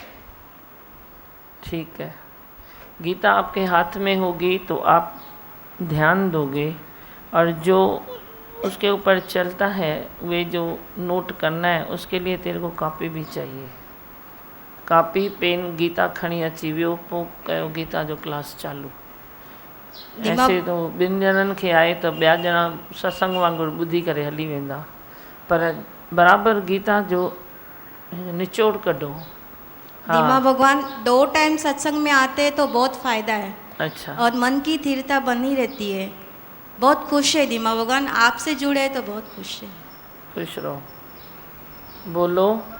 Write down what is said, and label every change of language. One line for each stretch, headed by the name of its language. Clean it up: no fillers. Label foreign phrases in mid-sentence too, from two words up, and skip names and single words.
Hindi: ठीक है, गीता आपके हाथ में होगी तो आप ध्यान दोगे, और जो उसके ऊपर चलता है वे जो नोट करना है उसके लिए तेरे को कॉपी भी चाहिए।
Sindhi: कॉपी पेन गीता खणी अची वियो, पोइ कयो गीता जो क्लास चालू। ऐसे तो ॿिनि ॼणनि खे आहे त ॿिया ॼणा सत्संग वांगुरु ॿुधी करे हली वेंदा, पर बराबरि गीता जो निचोड़ कढो।
Hindi: दीमा भगवान 2 टाइम सत्संग में आते हैं तो बहुत फायदा है। अच्छा, और मन की स्थिरता बनी रहती है। बहुत खुश है दीमा भगवान, आपसे जुड़े हैं तो बहुत खुश है। खुश रहो। बोलो।